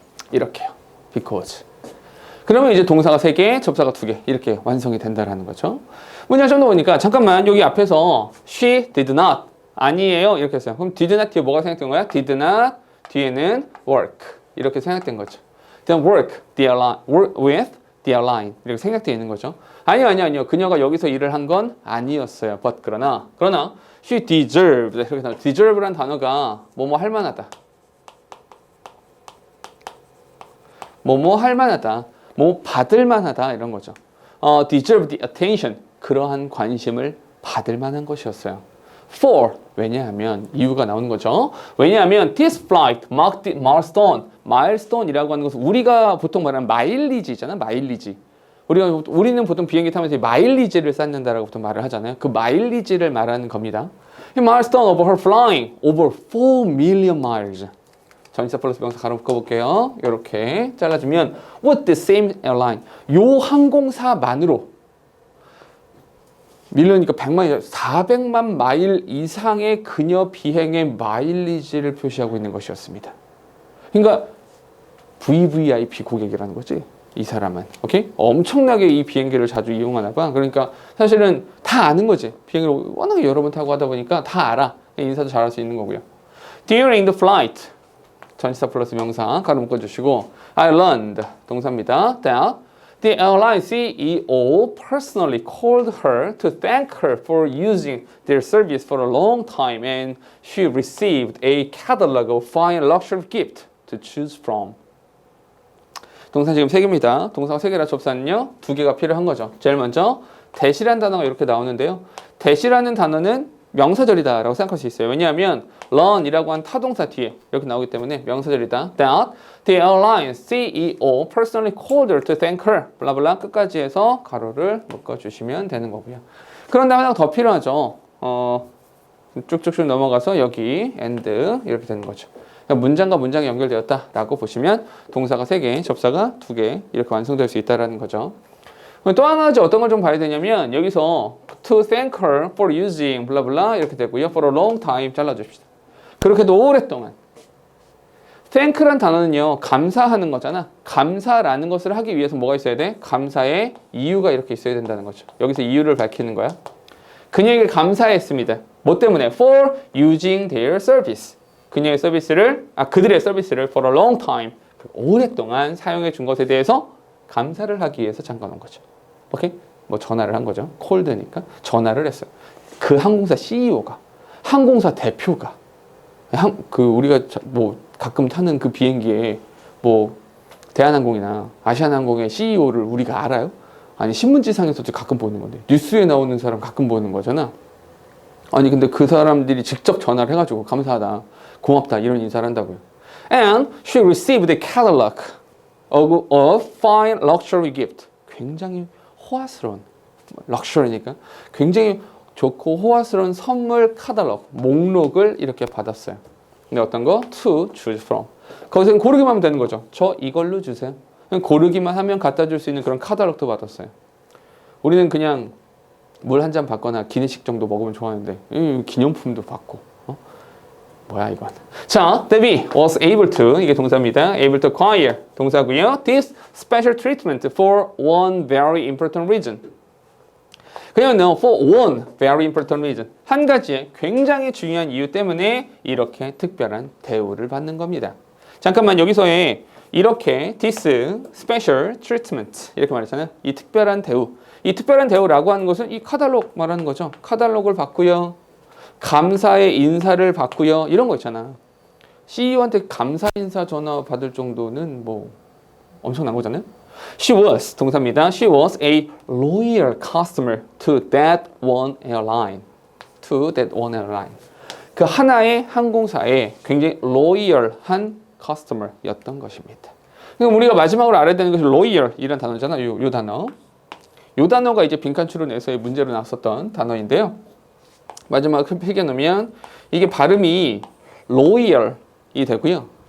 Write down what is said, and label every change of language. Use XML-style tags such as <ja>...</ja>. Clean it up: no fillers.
<ko>이렇게요. because. 그러면 이제 동사가 3개, 접사가 2개 이렇게 완성이 된다라는 거죠. 문장 좀 더 보니까 잠깐만 여기 앞에서</ko> <en>she did not</en> <ko>아니에요 이렇게 했어요. 그럼 did not 뒤에 뭐가 생각된 거야? did not 뒤에는 work 이렇게 생각된 거죠.</ko> <en>then work with the airline</en> <ko>이렇게 생각되어 있는 거죠. 아니요. 그녀가 여기서 일을 한 건 아니었어요. but 그러나</ko> <en>she deserved</en> <ko>이렇게 나와요. deserve란 단어가 뭐뭐 할 만하다. 뭐뭐 할 만하다. 뭐 받을 만하다 이런 거죠.</ko> <en>deserve the attention</en> <ko>그러한 관심을 받을 만한 것이었어요. for 왜냐하면 이유가 나오는 거죠. 왜냐하면</ko> <en>this flight marked the milestone</en> <ko>milestone이라고 하는 것은 우리가 보통 말하는 마일리지잖아. 마일리지. 우리는 보통 비행기 타면서 마일리지를 쌓는다라고 보통 말을 하잖아요. 그 마일리지를 말하는 겁니다.</ko> <en>milestone of her flying over 4 million miles.</en> <ko>전치사 플러스 명사 가로 묶어볼게요. 이렇게 잘라주면</ko> <en>with the same airline.</en> <ko>요 항공사만으로 밀려니까 100만이 400만 마일 이상의 그녀 비행의 마일리지를 표시하고 있는 것이었습니다. 그러니까 VVIP 고객이라는 거지. 이 사람은. 오케이? 엄청나게 이 비행기를 자주 이용하나 봐. 그러니까 사실은 다 아는 거지. 비행기를 워낙에 여러 번 타고 하다 보니까 다 알아. 인사도 잘할 수 있는 거고요.</ko> <en>During the flight.</en> <ko>전치사 플러스 명사 가로 묶어주시고</ko> <en>I learned</en> <ko>동사입니다.</ko> <en>that the airline CEO personally called her to thank her for using their service for a long time and she received a catalog of fine luxury gifts to choose from.</en> <ko>동사 지금 3개입니다. 동사가 3개라 접사는요 2개가 필요한 거죠. 제일 먼저 대시라는 단어가 이렇게 나오는데요. 대시라는 단어는 명사절이다 라고 생각할 수 있어요. 왜냐하면 learn이라고 한 타동사 뒤에 이렇게 나오기 때문에 명사절이다.</ko> <en>That the airline CEO personally called her to thank her.</en> <ko>블라블라 끝까지 해서 가로를 묶어주시면 되는 거고요. 그런데 하나 더 필요하죠. 쭉쭉쭉 넘어가서 여기 and 이렇게 되는 거죠. 그러니까 문장과 문장이 연결되었다라고 보시면 동사가 3개, 접사가 2개 이렇게 완성될 수 있다는 거죠. 또 하나 어떤 걸 좀 봐야 되냐면 여기서</ko> <en>to thank her for using</en> <ko>블라블라 이렇게 되고요.</ko> <en>for a long time</en> <ko>잘라줍시다. 그렇게도 오랫동안. thank란 단어는요. 감사하는 거잖아. 감사라는 것을 하기 위해서 뭐가 있어야 돼? 감사의 이유가 이렇게 있어야 된다는 거죠. 여기서 이유를 밝히는 거야. 그녀에게 감사했습니다. 뭐 때문에?</ko> <en>for using their service.</en> <ko>그들의 서비스를</ko> <en>for a long time.</en> <ko>오랫동안 사용해 준 것에 대해서 감사를 하기 위해서 잠깐 온 거죠. 오케이? 뭐 전화를 한 거죠. 콜드니까 전화를 했어요. 그 항공사 CEO가, 항공사 대표가, 우리가 뭐 가끔 타는 그 비행기에 뭐 대한항공이나 아시아나항공의 CEO를 우리가 알아요? 아니 신문지상에서도 가끔 보는 건데 뉴스에 나오는 사람 가끔 보는 거잖아. 아니 근데 그 사람들이 직접 전화를 해가지고 감사하다, 고맙다 이런 인사를 한다고요.</ko> <en>And she received a catalog of fine luxury gift.</en> <ko>굉장히 호화스러운, 럭셔리니까 굉장히 좋고 호화스러운 선물 카탈로그, 목록을 이렇게 받았어요. 근데 어떤 거?</ko> <en>to choose from.</en> <ko>거기서 고르기만 하면 되는 거죠. 저 이걸로 주세요. 그냥 고르기만 하면 갖다 줄 수 있는 그런 카탈로그도 받았어요. 우리는 그냥 물 한 잔 받거나 기내식 정도 먹으면 좋아하는데 기념품도 받고 뭐야 이건.</ko> <en>자, Debbie was able to,</en> <ko>이게 동사입니다.</ko> <en>able to acquire</en> <ko>동사고요.</ko> <en>this special treatment for one very important reason.</en> <ko>그냥</ko> <en>for one very important reason.</en> <ko>한 가지의 굉장히 중요한 이유 때문에 이렇게 특별한 대우를 받는 겁니다. 잠깐만 여기서의 이렇게</ko> <en>this special treatment</en> <ko>이렇게 말했잖아요. 이 특별한 대우. 이 특별한 대우라고 하는 것은 이 카탈로그 말하는 거죠. 카탈로그를 받고요. 감사의 인사를 받고요. 이런 거 있잖아. CEO한테 감사 인사 전화 받을 정도는 뭐 엄청난 거잖아요.</ko> <en>She was</en> <ko>동사입니다.</ko> <en>She was a loyal customer to that one airline. To that one airline.</en> <ko>그 하나의 항공사에 굉장히 loyal한 customer였던 것입니다. 그럼 우리가 마지막으로 알아야 되는 것이 loyal 이런 단어잖아. 요 단어. 요 단어가 이제 빈칸 추론에서의 문제로 나왔었던 단어인데요. 마지막 필기해 놓으면 이게 발음이 loyal이 되고요.</ko>